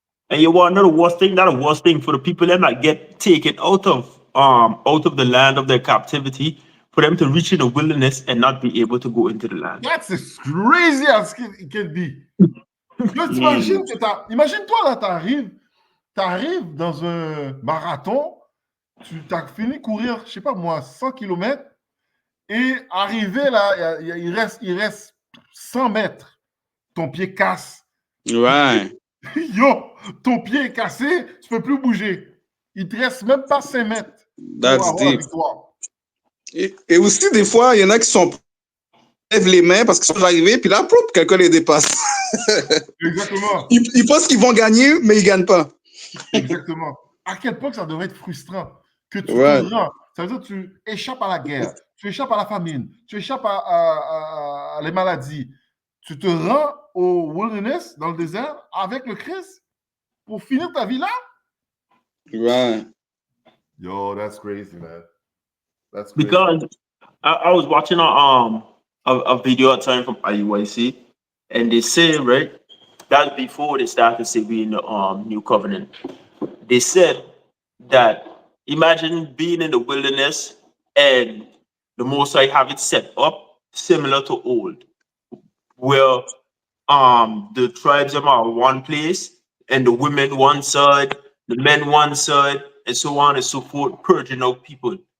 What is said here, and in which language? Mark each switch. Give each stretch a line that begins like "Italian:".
English: And you want another worst thing? Not a worst thing for the people that might get taken out of the land of their captivity, for them to reach in the wilderness and not be able to go into the land. That's as crazy as it can be.
French: Imagine-toi là, t'arrives dans un marathon, tu as fini de courir, je sais pas moi, 100 km, et arrivé là, il reste 100 mètres, ton pied casse. Ouais. Yo, ton pied est cassé, tu peux plus bouger. Il te reste même pas 5 mètres pour avoir la victoire. Et aussi, des fois, il y en a qui lèvent les mains parce qu'ils sont arrivés, puis là, quelqu'un les dépasse. Exactement. Ils pensent qu'ils vont gagner, mais ils ne gagnent pas. Exactement. À quel point ça devrait être frustrant que tu te rends. Ça veut dire que tu échappes à la guerre, tu échappes à la famine, tu échappes à les maladies. Tu te rends au wilderness, dans le désert, avec le Christ pour finir ta vie là? Ouais.
English: Yo, that's crazy, man. That's crazy. Because I was watching a video at time from IUIC, and they say, right, that before they started saying the new covenant, they said that imagine being in the wilderness and the Most High have it set up similar to old, where the tribes are one place and the women one side, the men one side, and so on and so forth, purging out people.